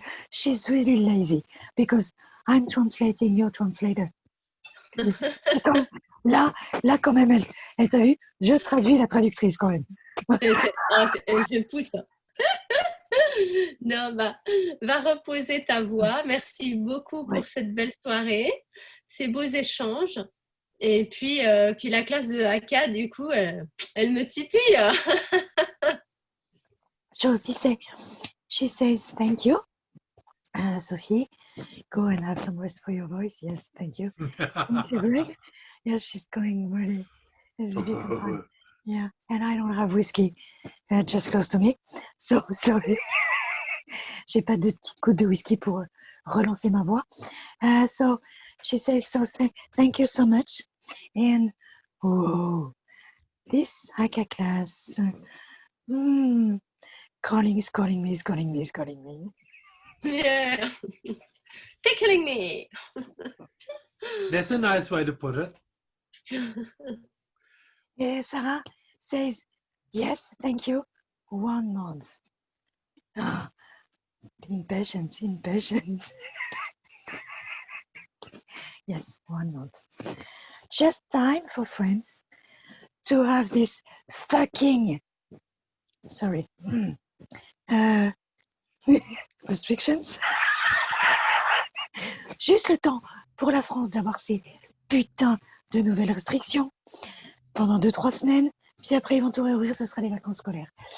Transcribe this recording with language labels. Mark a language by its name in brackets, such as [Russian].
[English] She's really lazy because I'm translating your translator. [French] Là, quand même, elle t'a vu, je traduis la traductrice quand même. Je pousse. Non, va reposer ta voix. Merci beaucoup pour cette belle soirée, ces beaux échanges. Et puis la classe de Haka, du coup, elle me titille. [English] She says thank you, Sophie. Go and have some rest for your voice. Yes, thank you. Thank you, Greg. Yes, she's going really. It's a bit fun. Yeah, and I don't have whiskey just close to me, so sorry. [French] J'ai pas de petite goutte de whisky pour relancer ma voix. [English] So she says, thank you so much. And this Haka class. Hmm. Calling is calling me, is calling me, is calling me. Yeah. Tickling me. That's a nice way to put it. Yeah, Sarah says, yes, thank you. 1 month. Ah, impatience, impatience. Yes, 1 month. Just time for friends to have this fucking, sorry, restrictions. [French] Juste le temps pour la France d'avoir ces putains de nouvelles restrictions pendant 2-3 semaines, puis après ils vont tout réouvrir, ce sera les vacances scolaires.